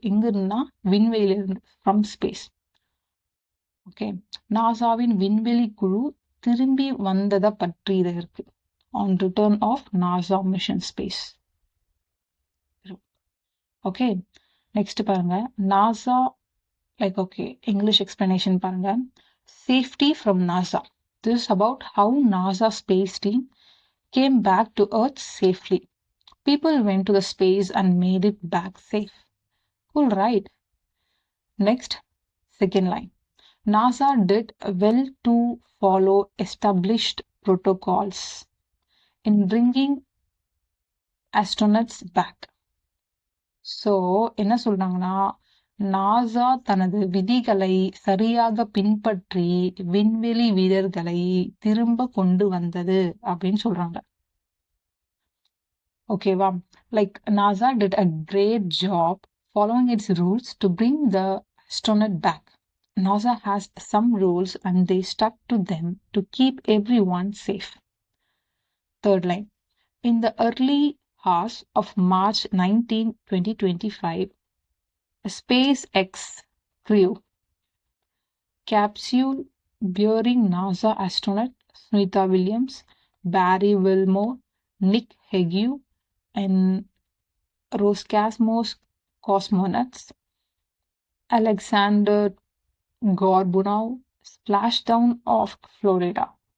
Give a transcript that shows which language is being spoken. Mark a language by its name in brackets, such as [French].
[Tamil] எங்க இருந்தா விண்வெளியில இருந்து, [English] From space. [Tamil] ஓகே, நாசாவின் விண்வெளி குழு திரும்பி வந்ததை பற்றி இது இருக்கு. [English] On return of NASA mission space. [Tamil] Okay, next பாருங்க. NASA like okay, [English] English explanation [Tamil] பாருங்க. [English] Safety from NASA. This is about how NASA space team came back to Earth safely. People went to the space and made it back safe. Cool, right? Next, second line. NASA did well to follow established protocols in bringing astronauts back. [Tamil] So, என்ன சொல்றாங்கன்னா, NASA தனது விதிகளை சரியாக பின்பற்றி விண்வெளி வீரர்களை திரும்ப கொண்டு வந்தது அப்படின்னு சொல்றாங்க. ஓகேவா? [English] Like NASA did a great job following its rules to bring the astronaut back. NASA has some rules and they stuck to them to keep everyone safe. Third line. In the early hours of March 19, 2025, a SpaceX crew capsule bearing NASA astronaut Sunita Williams, Barry Wilmore, Nick Hague, and Roscosmos cosmonauts Alexander Gorbunow splashed down off Florida.